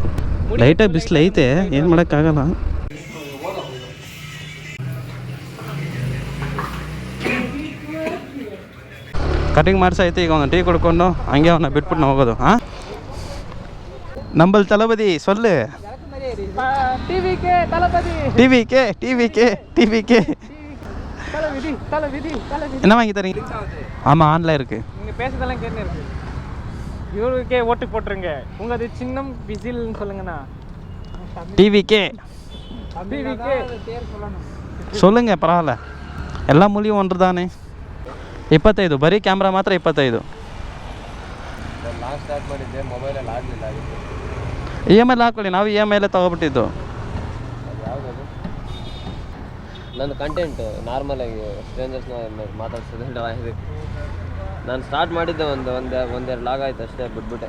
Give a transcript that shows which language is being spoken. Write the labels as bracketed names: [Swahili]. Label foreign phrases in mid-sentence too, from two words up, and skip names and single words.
[Kannada] ಲೈಟಾಗಿ ಬಿಸಿಲು ಐತೆ, ಏನು ಮಾಡೋಕ್ಕಾಗಲ್ಲ. ಕಟಿಂಗ್ ಮಾಡಿಸೈತೆ. ಈಗ ಅವನು ಟೀ ಕುಡ್ಕೊಂಡು ಹಂಗೆ ಅವನ್ನ ಬಿಟ್ಬಿಟ್ಟು ನಾವು ಹೋಗೋದು. [Tamil] ஹாம், நம்பள் தளபதி சொல்லு. டிவிக்கே என்ன வாங்கி தரீங்க? ஆமாம், ஆன்லைன் இருக்குது. நீங்கள் பேசுறதெல்லாம் கேட்டு இருக்கு. இவருக்கே ஓட்டு போட்டுருங்க. உங்களது சின்னம் விசில்னு சொல்லுங்கண்ணா. டிவிக்கே சொல்லுங்க, பரவாயில்ல. எல்லா மொழியும் ஒன்று தானே. [Kannada] 25 ಬರೀ ಕ್ಯಾಮ್ರಾ ಮಾತ್ರ 25. ಲಾಸ್ಟ್ ಸ್ಟಾರ್ಟ್ ಮಾಡಿದ್ದೆ ಮೊಬೈಲಲ್ಲಿ ಆಗಲಿಲ್ಲ. EMI ಹಾಕೊಳ್ಳಿ, ನಾವು EMI ತೊಗೊಬಿಟ್ಟಿದ್ದು. ಯಾವುದದು ನನ್ನ ಕಂಟೆಂಟ್ ನಾರ್ಮಲಾಗಿ ಸ್ಟ್ರೇಂಜರ್ಸ್ನ ಮಾತಾಡ್ಸೋದು. ನಾನು ಸ್ಟಾರ್ಟ್ ಮಾಡಿದ್ದೆ ಒಂದೆರಡು ಲಾಗ್ ಆಯ್ತು ಅಷ್ಟೇ, ಬಿಟ್ಬಿಟ್ಟೆ.